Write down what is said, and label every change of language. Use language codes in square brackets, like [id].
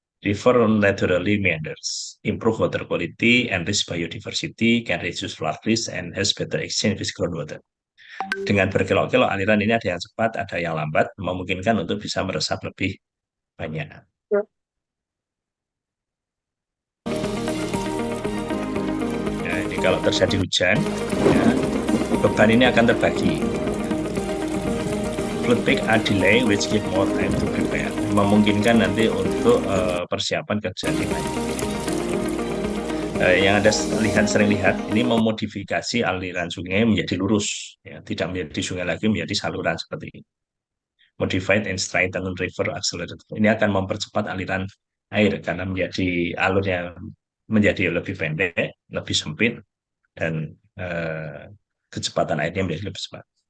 [en] River naturally meanders, improve water quality, enrich biodiversity, can reduce flood risk, and has better exchange with groundwater. [id] Dengan berkelok-kelok aliran ini ada yang cepat, ada yang lambat, memungkinkan untuk bisa meresap lebih banyak. Ya, ini kalau terjadi hujan, ya, beban ini akan terbagi. [en] Flood peak are delay which give more time to prepare. [id] Memungkinkan nanti untuk persiapan kejadian banjir. Yang Anda sering lihat ini memodifikasi aliran sungai menjadi lurus, ya, tidak menjadi sungai lagi, menjadi saluran seperti ini. [en] Modified and straightened river accelerated. [id] Ini akan mempercepat aliran air karena menjadi alurnya menjadi lebih pendek, lebih sempit, dan kecepatan airnya menjadi lebih cepat.